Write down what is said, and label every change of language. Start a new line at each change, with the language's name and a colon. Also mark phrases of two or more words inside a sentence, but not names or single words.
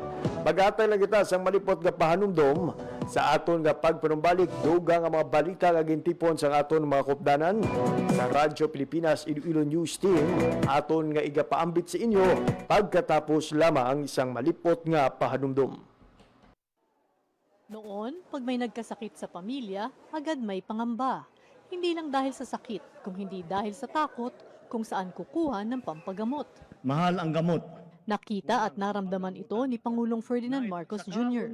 Hiligaynon: Magatay lang kita sang malipot nga pahanumdom sa aton nga pagpanumbalik dugang nga mga balita nga gintipon sa aton mga kopdanan sa Radyo Pilipinas Iloilo News Team aton nga igapaambit sa inyo pagkatapos lamang isang malipot nga pahanumdom.
Filipino: Noon, pag may nagkasakit sa pamilya, agad may pangamba. Hindi lang dahil sa sakit, kung hindi dahil sa takot kung saan kukuha ng pampagamot. Mahal ang gamot. Nakita at naramdaman ito ni Pangulong Ferdinand Marcos Jr.